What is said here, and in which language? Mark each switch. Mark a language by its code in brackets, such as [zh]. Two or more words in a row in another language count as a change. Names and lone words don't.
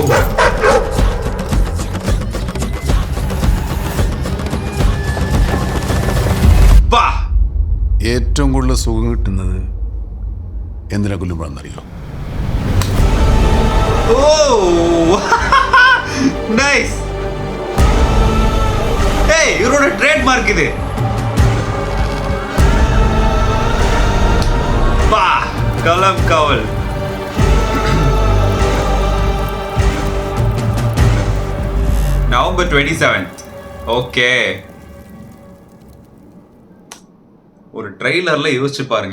[ml] ഏറ്റവും കൂടുതൽ സുഖം കിട്ടുന്നത് എന്തിനെ കൊല്ലുമ്പോഴെന്നറിയോ? നൈസ്. ഏയ്, ഇവരുടെ [en] trade mark [ml] ഇത്. [ta] களம் காவல். [en] November 27th. [ta] ஓகே, ஒரு ட்ரெய்லரில் யோசிச்சு பாருங்க.